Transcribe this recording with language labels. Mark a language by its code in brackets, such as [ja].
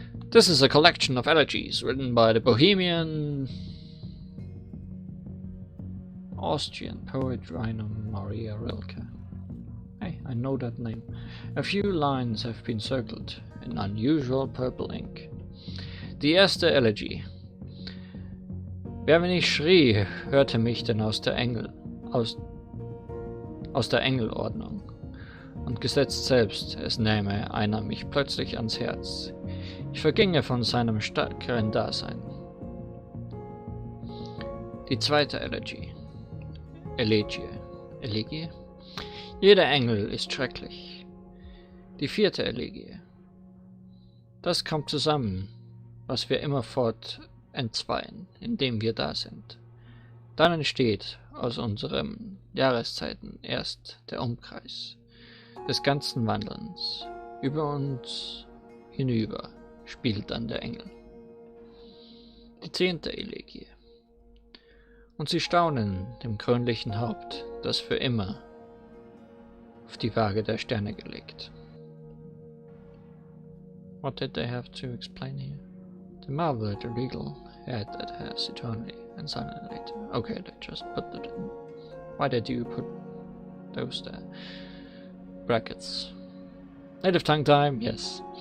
[en] This is a collection of elegies written by the Bohemian Austrian poet Rainer Maria Rilke. Hey, I know that name. A few lines have been circled in unusual purple ink. [de] Die erste Elegie. Wer, wenn ich schrie, hörte mich denn aus der Engelordnung? Und gesetzt selbst, es nähme einer mich plötzlich ans Herz. Ich verginge von seinem stärkeren Dasein. Die zweite Elegie. Elegie. Jeder Engel ist schrecklich. Die vierte Elegie. Das kommt zusammen, was wir immerfort entzweien, indem wir da sind. Dann entsteht aus unseren Jahreszeiten erst der Umkreis des ganzen Wandelns. Über uns hinüber spielt dann der Engel. Die 10. Elegie. Und sie staunen dem grünlichen Haupt, das für immer auf die Waage der Sterne gelegt. [en] What did they have to explain here? The marvel at the regal head that has eternally and silently later. Okay, they just put it in. Why did you put those there? Brackets. Native tongue time, yes.